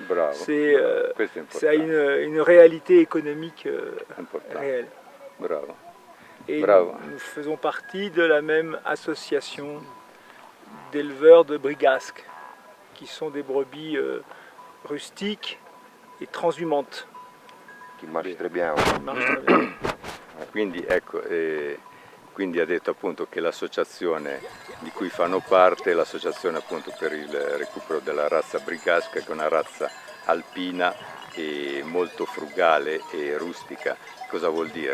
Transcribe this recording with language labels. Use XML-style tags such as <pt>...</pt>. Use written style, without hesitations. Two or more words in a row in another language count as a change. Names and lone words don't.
<fr>C'est une réalité économique réelle. Bravo. Et nous faisons partie de la même association d'éleveurs de brigasques, qui sont des brebis rustiques et transhumantes. Qui marchent très bien.</fr> <it>Quindi ecco, quindi ha detto appunto che l'associazione di cui fanno parte è l'associazione appunto per il recupero della razza brigasca, che è una razza alpina e molto frugale e rustica. Cosa vuol dire?</it>